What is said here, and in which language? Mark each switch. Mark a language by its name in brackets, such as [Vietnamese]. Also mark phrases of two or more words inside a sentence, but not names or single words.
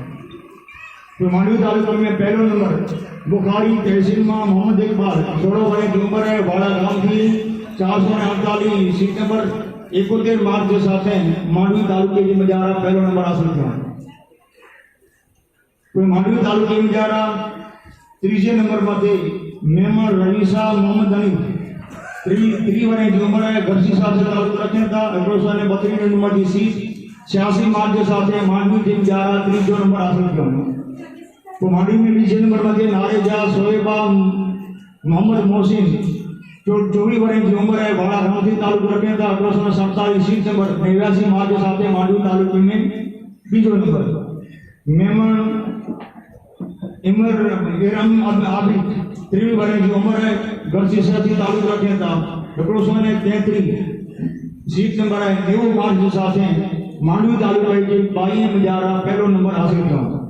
[Hindi] तो मांडवी तालुके में पहलो नंबर बुखारी तहसील में मोहम्मद इकबाल 16 वर्ष की उम्र है वाड़ा गांव की 448 सीट नंबर 71 मार्क्स के साथ मांडवी तालुके की मजारा पहलो नंबर हासिल किया। तो मांडवी तालुके में जारा तीजे नंबर मथे मेमन रवीसा मोहम्मद अली 3 वर्ष की उम्र है गढ़सीसा से तालुक रखे था 132 नंबर की सीट 86 मार्क्स के साथ मांडवी की मजारा तीजो नंबर हासिल किया। तो मांडवी में बीजे नंबर मथे नारेजा सोएबा मोहम्मद मोहसिन 24 वर्ष की उम्र है वाड़ा गांव से तालुक रखे था 147 सीट नंबर 89 मार्क्स के साथ मांडवी तालुके में बीजो नंबर। मेमन इमर इरम आबिद 23 वर्ष की उम्र है गढ़सीसा से तालुक रखे था 133 सीट नंबर है 90 मार्क्स के साथ मांडवी तालुके के 22 मजारा पहलो नंबर हासिल किया।